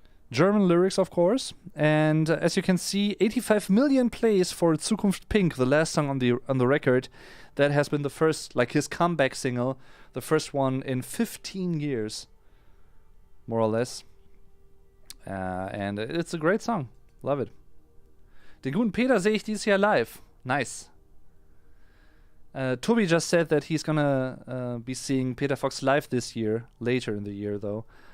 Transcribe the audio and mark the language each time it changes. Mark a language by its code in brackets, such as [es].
[en] German lyrics, of course, and as you can see, 85 million plays for Zukunft Pink, the last song on the record. That has been the first, like his comeback single, the first one in 15 years, more or less. And it's a great song. Love it. [de] Den guten Peter sehe ich dieses Jahr live. [en] Nice. Toby just said that he's gonna be seeing Peter Fox live this year, later in the year though.